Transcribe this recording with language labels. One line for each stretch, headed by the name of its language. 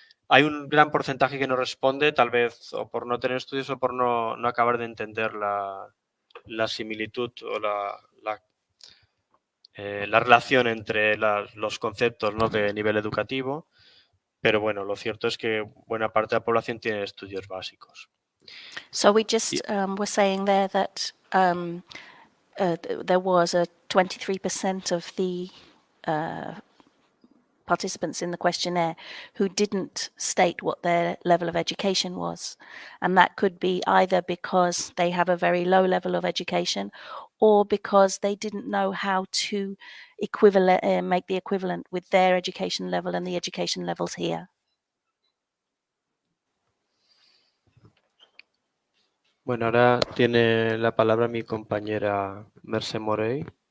Spanish: hay un gran porcentaje que no responde, tal vez o por no tener estudios o por no acabar de entender la similitud o la relación entre los conceptos, ¿no?, de nivel educativo, pero bueno, lo cierto es que buena parte de la población tiene estudios básicos.
English: So we just were saying there that there was a 23% of the participants in the questionnaire who didn't state what their level of education was. And that could be either because they have a very low level of education or because they didn't know how to make the equivalent with their education level and the education levels here.
Spanish: Bueno, ahora tiene la palabra mi compañera Merce Morey.